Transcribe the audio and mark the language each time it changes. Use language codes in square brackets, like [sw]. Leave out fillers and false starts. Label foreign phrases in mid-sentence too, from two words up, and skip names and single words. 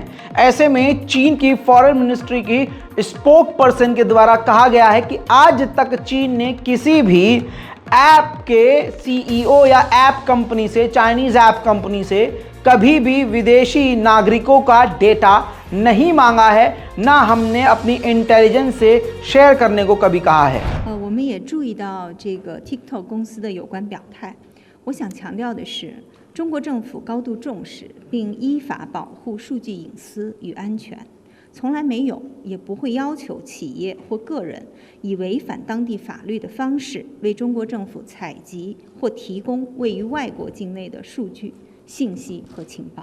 [hi] ऐसे में चीन की [en] foreign ministry [hi] की [en] spoke person [hi] के द्वारा कहा गया है कि आज तक चीन ने किसी भी ऐप के सीईओ या [en] app company [hi] से, [en] Chinese app company [hi] से कभी भी विदेशी नागरिकों का डेटा नहीं मांगा है, ना हमने अपनी इंटेलिजेंस से शेयर करने को कभी कहा है। [zh] 我们也注意到这个 TikTok 公司的有关表态。我想强调的是，中国政府高度重视并依法保护数据隐私与安全，从来没有也不会要求企业或个人以违反当地法律的方式为中国政府采集或提供位于外国境内的数据、信息和情报。